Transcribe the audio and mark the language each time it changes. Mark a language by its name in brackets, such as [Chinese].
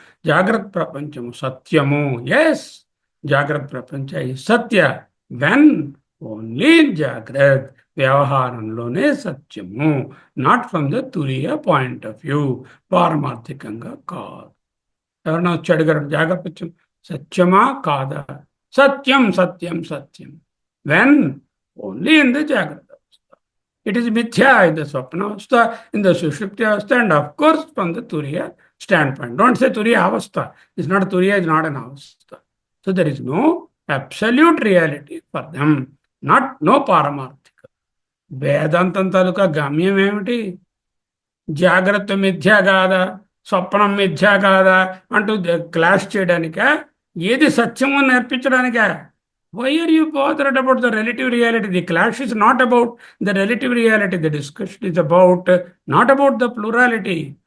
[Telugu] జాగ్రత్త ప్రపంచము సత్యము. ఎస్, జాగ్రత్త ప్రపంచ సత్య వెన్ ఓన్లీ జాగ్రత్త, వ్యవహారంలోనే సత్యము, [English] not from the turiya point of view, [Telugu] పారమార్థికంగా కాదు. ఎవరన్నా వచ్చి అడిగారు జాగ్రత్త సత్యమా కాదా? సత్యం సత్యం సత్యం [English] When only in the jagrat. It is mithya in the swapna avastha, in the sushupti avastha, and of course from the turiya standpoint. Don't say turiya avastha. It's not turiya, is not an avastha. So there is no absolute reality for them, not no paramarthika. [Telugu] వేదాంతం తాలూకా గమ్యం ఏమిటి? జాగ్రత్త మిథ్యా కాదా, స్వప్నం మిథ్యా కాదా అంటూ clash చేయడానికా, ఏది సత్యమో నేర్పించడానికా? [English] Why are you bothered about the relative reality? The clash is not about the relative reality. The discussion is about not about the plurality.